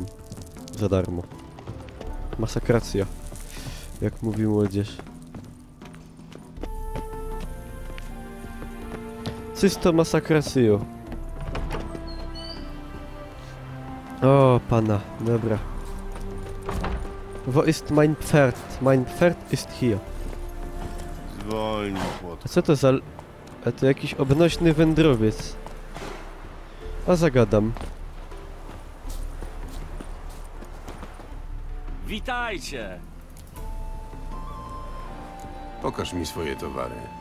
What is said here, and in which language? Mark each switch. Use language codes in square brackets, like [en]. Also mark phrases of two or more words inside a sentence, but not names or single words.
[pl] Za darmo. Masakracja, jak mówi młodzież. Czysto masakracjo. O, pana, dobra. [de] Wo ist mein Pferd? Mein Pferd ist hier. [pl] Zwolnij, chłopcze. A co to za... A to jakiś obnośny wędrowiec. A zagadam. Witajcie! Pokaż mi swoje towary.